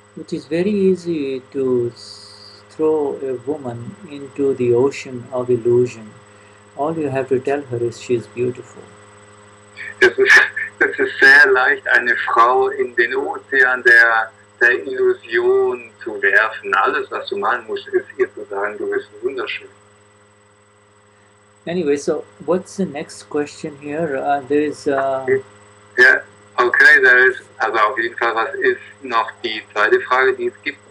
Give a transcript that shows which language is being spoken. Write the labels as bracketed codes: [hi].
[en] It is very easy to throw a woman into the ocean of illusion. All you have to tell her is she is beautiful. [de] Es ist sehr leicht, eine Frau in den Ozean der Illusion zu werfen. Alles, was du machen musst, ist ihr zu sagen, du bist wunderschön. [en] Anyway, so what's the next question here? There is... [de] Ja, okay, also auf jeden Fall, was ist noch die zweite Frage, die es gibt?